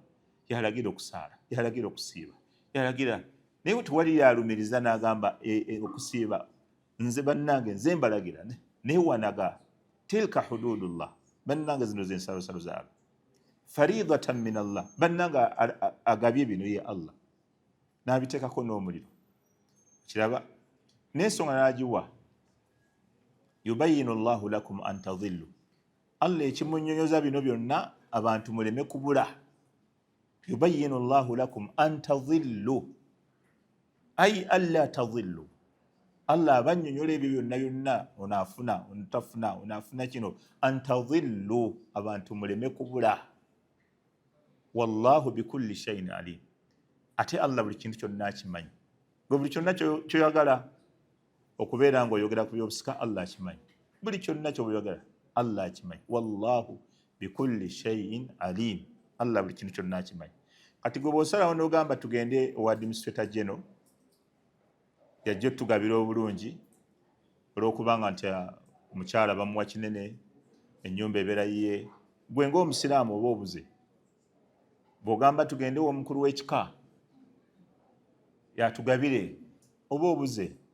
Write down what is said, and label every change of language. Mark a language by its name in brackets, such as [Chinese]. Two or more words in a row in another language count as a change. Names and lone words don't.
[Ganda] Yalagira okusaala, yalagira okusiiba, yalagira naye tewali yalumiriza n'agamba okusiiba nze bannange nze mbalagira newanaga [Arabic] تلك حدود الله, [Ganda] bannange zino z'ensalosalo zaabwe. [Arabic] فريضة من الله, [Ganda] bannange agabye bino ye Allah n'abiteekako n'omuliro. Kiraba n'ensonga n'agiwa [Arabic] يبين الله لكم أن تضلوا, [Ganda] Allah ekimunnyonnyoza bino byonna abantu muleme kubula. [Arabic] يبين الله لكم أن تضلوا أي ألا تضلوا, [Ganda] Allah abannyonnyola ebyo byonna byonna onaafuna onatafuna onaafuna kino [Arabic] أن تضلوا, [Ganda] abantu muleme kubula. [Arabic] والله بكل شيء عليم, [Ganda] ate Allah buli kintu kyonna akimanyi. Gwe buli kyonna kyoyagala okubeera ng'oyogera ku byobusika Allah akimanyi, buli kyonna kyoyagala Allah akimanyi. [Arabic] والله بكل شيء عليم, [Ganda] Allah buli kintu kyonna akimanyi. Kati gwe bw'osalawo n'ogamba tugende owa [English] administrator general [Ganda] yajja otugabira obulungi olw'okubanga nti omukyala bamuwa kinene, ennyumba ebeera yiye, gwe ng'omusiraamu oba obuze. Bw'ogamba tugende omukulu w'ekika yatugabire oba obuze.